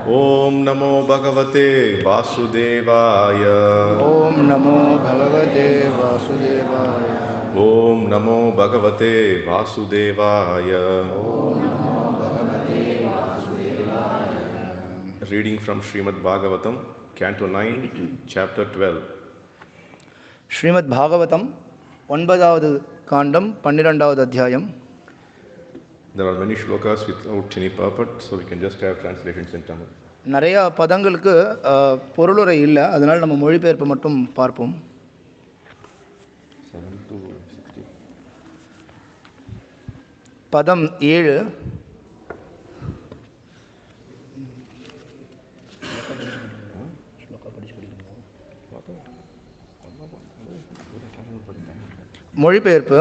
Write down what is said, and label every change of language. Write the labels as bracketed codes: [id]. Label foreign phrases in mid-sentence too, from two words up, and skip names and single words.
[sa] ॐ नमो भगवते वासुदेवाय. ॐ नमो भगवते वासुदेवाय. ॐ नमो भगवते वासुदेवाय. ॐ नमो भगवते वासुदेवाय. [en] Reading from Srimad Bhagavatam, Canto 9, Chapter 12. [ta] ஸ்ரீமத் பாகவதம் 9வது காண்டம் 12வது அத்தியாயம். [en] There are many shlokas without any purport, so we can just have translations in Tamil. [ta] நிறைய பதங்களுக்கு பொருளுரை இல்லை, அதனால் நம்ம மொழிபெயர்ப்பு மட்டும் பார்ப்போம். [en] 7 to 60. [ta] பதம் 7. மொழிபெயர்ப்பு.